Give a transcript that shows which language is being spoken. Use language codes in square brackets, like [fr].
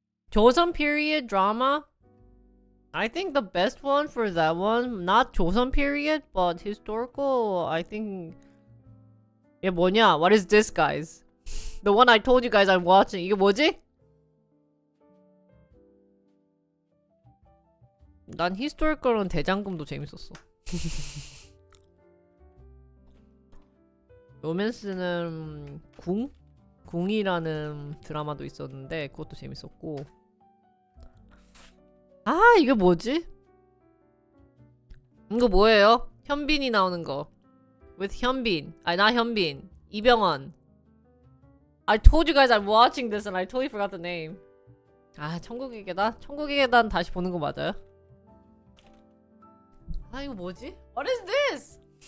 [en] 조선 period drama. I think the best one for that one, not 조선 period, but historical. I think. [ko] 얘 뭐냐? [en] What is this, guys? The one I told you guys I'm watching. [ko] 이게 뭐지? 난 히스토리컬은 대장금도 재밌었어. 로맨스는 궁이라는 드라마도 있었는데 그것도 재밌었고. 이게 뭐지? 이거 뭐예요? 현빈이 나오는 거. With 현빈. not 현빈. 이병헌. [en] I told you guys I'm watching this and I totally forgot the name. [ko] 천국의 계단? 천국의 계단 다시 보는 거 맞아요? 이거 뭐지? [en] What is this?